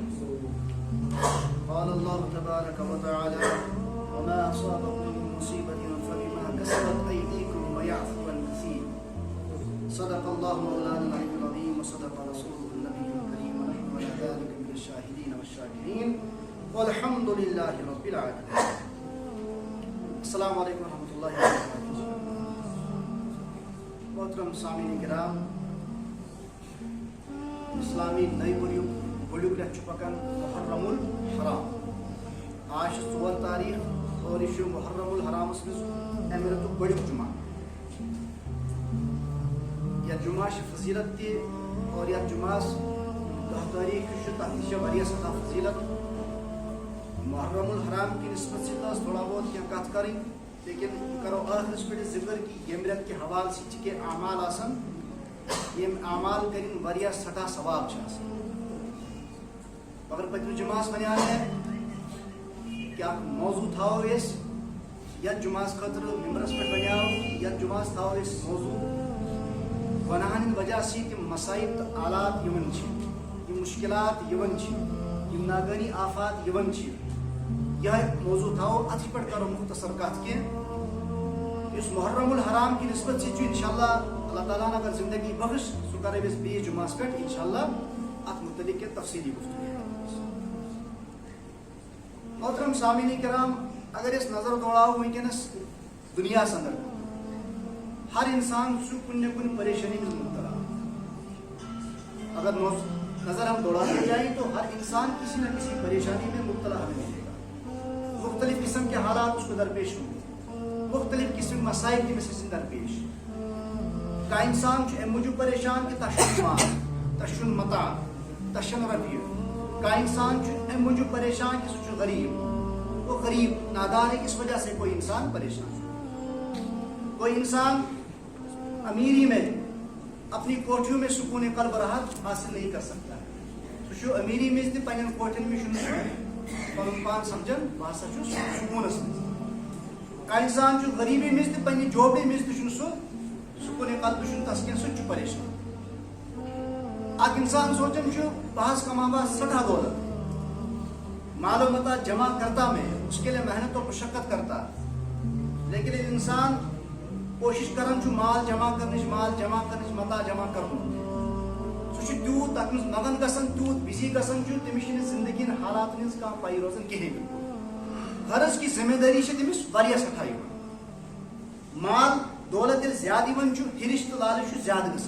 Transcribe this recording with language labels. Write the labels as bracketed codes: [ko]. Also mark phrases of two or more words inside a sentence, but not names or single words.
[ar] قال الله تبارك وتعالى وما أصابكم من مصيبة فبما كسبت أيديكم ويعفو عن كثير. صدق الله مولانا العلي العظيم وصدق رسوله النبي الكريم ونحن على ذلك من الشاهدين والشاكرين والحمد لله رب العالمين. السلام علیکم ورحمۃ اللہ وبرکاتہ. [ks] محترم سامعین کرام، اسلامی نئی ؤریُک رٮ۪تھ چھُ پکان محرم الحرام. آج چھِ 4 تاریخ اور یہ چھُ محرم الحرامس منٛز اَمہِ رٮ۪تُک گۄڈنیُک جمعہ. یتھ جمعہ چھِ فضیلت تہِ اور یتھ جمعہس 10 تاریخ یُس چھُ تتھ تہِ چھِ واریاہ سٮ۪ٹھاہ فضیلت. [ur] محرم الحرام کی نسبت سے تھوڑا بہت [ks] کینٛہہ کتھ کرٕنۍ، لیکن کرو ٲخرس پٮ۪ٹھ ذکر کہ ییٚمہِ رٮ۪تہٕ کہِ حوالہٕ سۭتۍ چھِ کینٛہہ اعمال آسان یِم اعمال کٔرِنۍ واریاہ سٮ۪ٹھاہ ثواب چھِ آسان. مگر پٔتمہِ جمعہس وَنیٛاو مےٚ کہ اکھ موضوع تھاوو أسۍ یتھ جمعہس خٲطرٕ ممبرس پٮ۪ٹھ وَنیٛاو کہ یتھ جمعہس تھاوو أسۍ موضوع گۄناہن ہٕنٛدِ وجہ سۭتۍ یِم مصائب تہٕ آلات یِوان چھِ، یِم مُشکلات یِوان چھِ، یِم ناگٲنی آفات یِوان چھِ. یہ موضوع تھاوو اتھ پٮ۪ٹھ کرو مختصر کتھ کینٛہہ. یُس محرم الحرام [ur] کی نسبت سے [ks] چھُ انشاءاللہ اللہ تعالیٰ اگر زندگی بخش سُہ کرو أسۍ بیٚیِس جمعہس پٮ۪ٹھ انشاءاللہ اتھ متعلق کینٛہہ تفصیلی گفتگو. محترم سامعین کرام، اگر أسۍ نظر دوڑاوو وٕنکیٚنس دُنیاہس اندر ہر انسان چھُ کُنہِ نہ کُنہِ پریشانی منٛز مبتلا. [ur] اگر نظر ہم دوڑاتے جائیں تو ہر انسان کسی نہ کسی پریشانی میں مبتلا ہمیں ملے گا. مختلف قسم کے حالات اس کو درپیش ہوں گے، مختلف قسم مسائل کی وجہ سے درپیش. [ks] کا انسان امہِ موٗجوٗب پریشان کہ تشن مال تشن متاع تشن رفیع. کا انسان امہِ موٗجوٗب پریشان کہ سُہ چھُ غریب. [ur] وہ غریب نادار ہے، اس وجہ سے کوئی انسان پریشان. کوئی انسان امیری میں اپنی کوٹھیوں میں سکون قلب راحت حاصل نہیں کر سکتا ہے. [ks] سُہ امیری مز تہِ پنٛنٮ۪ن کوٹھٮ۪ن منٛز چھُنہٕ سُہ پنُن پان سمجھان بہٕ ہسا چھُس سکوٗنس منٛز. کانٛہہ انسان چھُ غریٖبی منٛز تہِ پنٛنہِ جوبی منٛز تہِ چھُنہٕ سُہ سکوٗن قلب چھُنہٕ تس کینٛہہ، سُہ تہِ چھُ پریشان. اکھ انسان سونچان چھُ بہٕ حظ کماوا سٮ۪ٹھاہ دولت، مال و متا [ur] جمع کرتا میں، اس کے لیے محنت و مشقت کرتا، [ks] لیکن انسان کوشش کران چھُ مال جمع کرنٕچ متا جمع کرُن. سُہ چھُ تیوٗت تتھ منٛز مگن گژھان، تیوٗت بِزی گژھان چھُ تٔمِس چھِنہٕ زندگی ہٕنٛدۍ حالاتن ہٕنٛز کانٛہہ پَیی روزان کِہینۍ. غرض کہِ ذمہٕ دٲری چھِ تٔمِس واریاہ سٮ۪ٹھاہ یِوان. مال دولت ییٚلہِ زیادٕ یِوان چھُ ہِرِش تہٕ لالٕچ چھُ زیادٕ گژھان.